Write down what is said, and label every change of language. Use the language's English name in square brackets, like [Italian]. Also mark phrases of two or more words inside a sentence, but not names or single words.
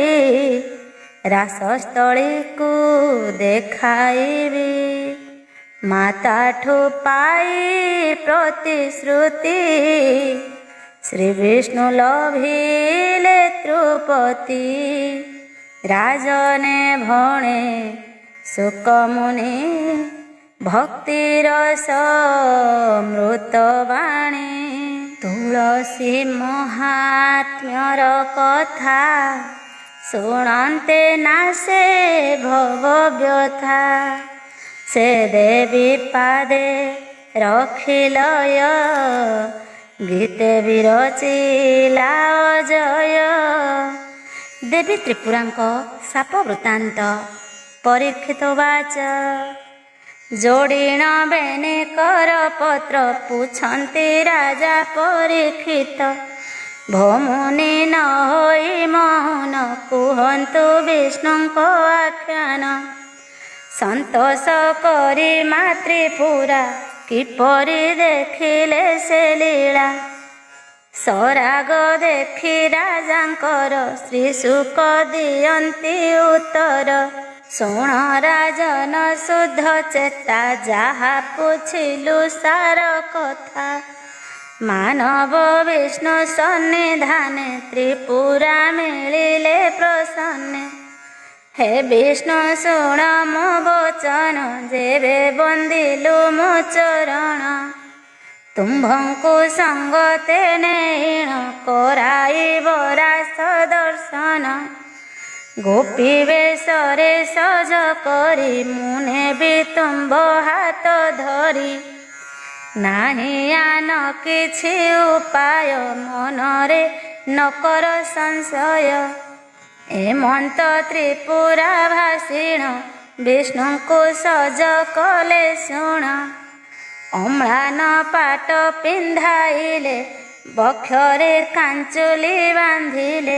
[Odia] ରାସସ୍ଥଲୀ କୋ ଦେଖାଇବୀ ମାତାଠୂ ପାଈ ପ୍ରତିଶ୍ରୁତି ଶ୍ରୀ ବିଷ୍ଣୁ ଲଭିଲେ ତ୍ରୁପତି ରାଜନେ ଭଣେ ସୁଖ ମୁନି ଭକ୍ତିର ସମୃତ ବାଣୀ ତୁଲସୀ ମହାତ୍ମ୍ୟର କଥା ଶୁଣନ୍ତେ ନାସେ ଭବ ବ୍ୟଥା ସେ ଦେବୀ ପାଦେ ରଖିଲୟ ଗୀତେ ବିରଚିଲା ଜୟ ଦେବୀ ତ୍ରିପୁରାଙ୍କ ସାପ ବୃତ୍ତାନ୍ତ ପରୀକ୍ଷିତ ବାଚ ଜୋଡ଼ୀଣ ବେନେ କର ପତ୍ର ପୂଛନ୍ତି ରାଜା ପରୀକ୍ଷିତ ଭମୁନି ନ ହୋଈ ମୌନ କୁହନ୍ତୁ ବିଷ୍ଣୁଙ୍କ ଆଖ୍ୟାନ ସନ୍ତୋଷ କରୀ ମାତୃପୁରା କିପରି ଦେଖିଲେ ସେ ଲୀଲା ସରାଗ ଦେଖି ରାଜାଙ୍କର ଶ୍ରୀ ଶୁକ ଦିୟନ୍ତି ଉତ୍ତର ଶୁଣ ରାଜନ ଶୁଦ୍ଧ ଚେତା ଜହା ପୁଛିଲୁ ସାର କଥା ମାନବ ବିଷ୍ଣୁ ସନ୍ନିଧାନେ ତ୍ରିପୁରା ମିଲିଲେ ପ୍ରସନ୍ନେ ହେ ବିଷ୍ଣୁ ଶୁଣ ମୋ ବଚନ ଜେବେ ବନ୍ଦିଲୁ ମୋ ଚରଣ ତୁମ୍ଭଙ୍କୁ ସଙ୍ଗତେ ନେଣ କରାଇବ ରାସ ଦର୍ଶନ ଗୋପୀ ବେଶରେ ସଜ କରୀ ମୁନେ ଭୀ ତୁମ୍ଭ ହାଥ ଧରୀ ନାହୀ ଆନ କିଛି ଉପାୟ ମନରେ ନକର ସଂଶୟ। ଏମନ୍ତ ତ୍ରିପୁରା ଭାସିଣ ବିଷ୍ଣୁଙ୍କୁ ସଜ କଲେ ଶୁଣ। ଅମ୍ଳାନ ପାଟ ପିନ୍ଧାଇଲେ ବକ୍ଷରେ କାଞ୍ଚୁଲି ବାନ୍ଧିଲେ।